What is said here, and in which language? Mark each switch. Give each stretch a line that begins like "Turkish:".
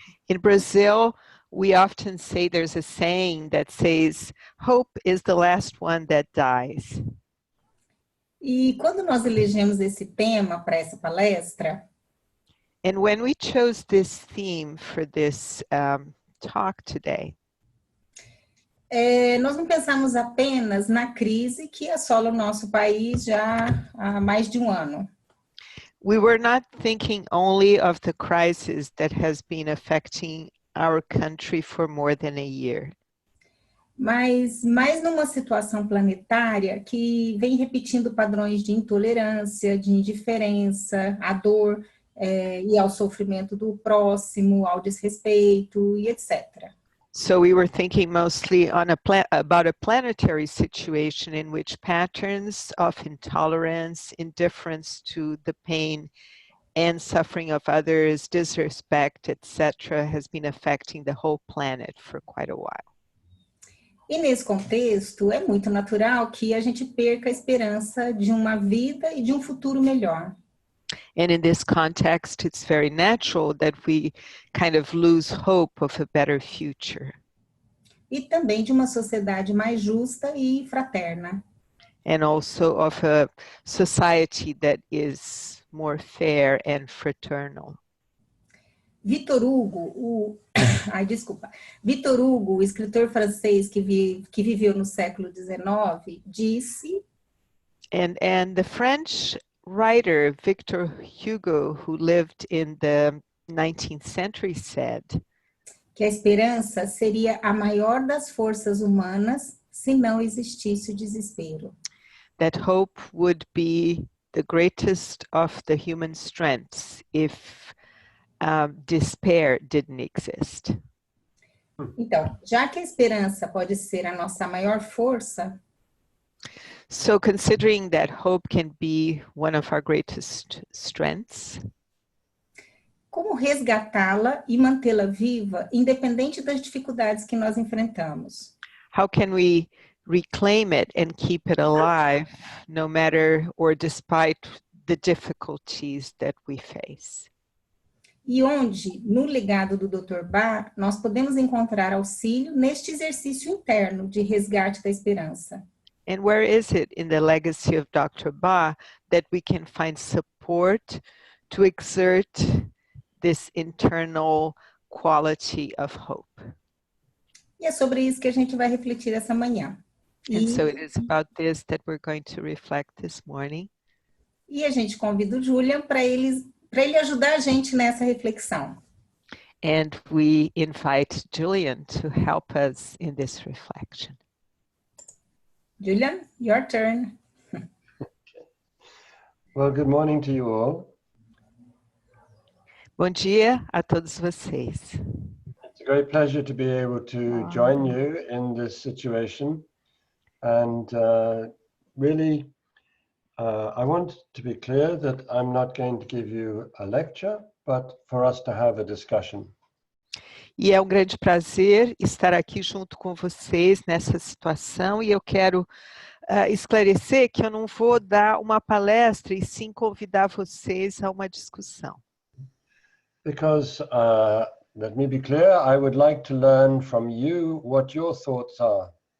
English: In Brazil, we often say there's a saying that says, hope is the last one that dies.
Portuguese: E quando nós elegemos esse tema para essa palestra,
English: and when we chose this theme for this talk today,
Portuguese: nós não pensamos apenas na crise que assola o nosso país já há mais de um ano.
English: We were not thinking only of the crisis that has been affecting our country for more than a year.
Portuguese: Mas mais numa situação planetária que vem repetindo padrões de intolerância, de indiferença, à dor e ao sofrimento do próximo, ao desrespeito e etc.
English: So we were thinking mostly on about a planetary situation in which patterns of intolerance, indifference to the pain and suffering of others, disrespect, etc., has been affecting the whole planet for quite a while.
Portuguese: E nesse contexto, é muito natural que a gente perca a esperança de uma vida e de um futuro melhor.
English: And in this context, it's very natural that we kind of lose hope of a better future.
Portuguese: E também de uma sociedade mais justa e fraterna.
English: And also of a society that is more fair and fraternal.
Portuguese: Victor Hugo, Victor Hugo, o escritor francês que viveu no século XIX, disse...
English: And the French writer Victor Hugo, who lived in the 19th century, said
Portuguese: que a esperança seria a maior das forças humanas se não existisse o desespero.
English: That hope would be the greatest of the human strengths if despair didn't exist.
Portuguese: Então, já que a esperança pode ser a nossa maior força,
English: so considering that hope can be one of our greatest strengths,
Portuguese: como resgatá-la e mantê-la viva, independente das dificuldades que nós enfrentamos?
English: How can we reclaim it and keep it alive, no matter or despite the difficulties that we face?
Portuguese: E onde, no legado do Dr. Bach, nós podemos encontrar auxílio neste exercício interno de resgate da esperança?
English: And where is it in the legacy of Dr. Bach that we can find support to exert this internal quality of hope?
Portuguese: E é sobre isso que a gente vai refletir essa manhã.
English: And so it is about this that we're going to reflect this morning.
Portuguese: E a gente convida o Julian para ele ajudar a gente nessa reflexão.
English: And we invite Julian to help us in this reflection. Julian, your turn. Well, good morning to you all.
Portuguese: Bom dia a todos vocês.
English: It's a great pleasure to be able to join you in this situation. And really, I want to be clear that I'm not going to give you a lecture, but for us to have a discussion.
Portuguese: E é um grande prazer estar aqui junto com vocês nessa situação, e eu quero esclarecer que eu não vou dar uma palestra e sim convidar vocês a uma discussão.
English: Because, let me be clear, I would like to learn from you what your thoughts are.